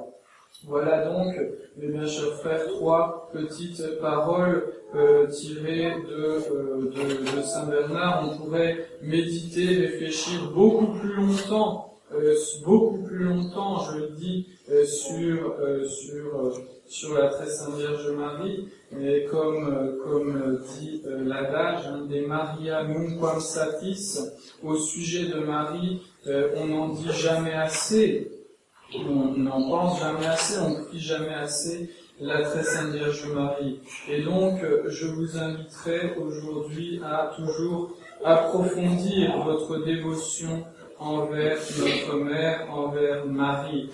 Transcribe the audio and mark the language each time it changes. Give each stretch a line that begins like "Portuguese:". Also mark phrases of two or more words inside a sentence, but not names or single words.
French: Voilà donc, mes bien chers frères, 3 petites paroles tirées de Saint Bernard. On pourrait méditer, réfléchir beaucoup plus longtemps, je le dis, sur la très sainte Vierge Marie, mais comme dit l'adage,
Latin: des Maria nunquam satis,
French: au sujet de Marie, on n'en dit jamais assez, on n'en pense jamais assez, on prie jamais assez la très sainte Vierge Marie. Et donc, je vous inviterai aujourd'hui à toujours approfondir votre dévotion envers notre Mère, envers Marie.